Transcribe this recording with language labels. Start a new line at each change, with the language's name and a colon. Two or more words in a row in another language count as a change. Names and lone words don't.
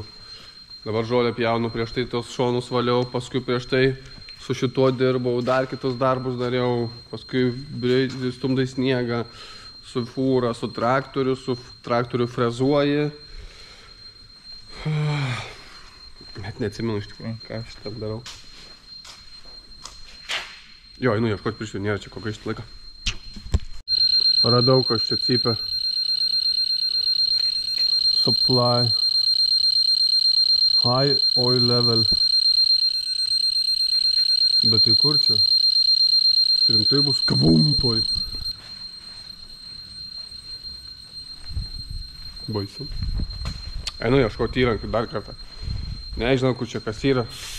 Lithuanian: Dabar žolę pjaunu, prieš tai tos šonus valiau, paskui prieš tai su šituo dirbau, dar kitus darbus dariau, paskui stumdai sniegą, su fūra, su traktoriu frezuoji. Net neatsimenu iš tikrųjų, ką aš ten darau. Jo, einu ieškoti pirščių, nėra čia kokia iš laiką. Radau, kas čia cypia.
English: Supply. High oil level.
Lithuanian: Bet tai kur čia? Čia rimtai bus kabumpoj. Baisu. Einu ieškoti įrankių dar kartą. Nežinau, kur čia kas yra.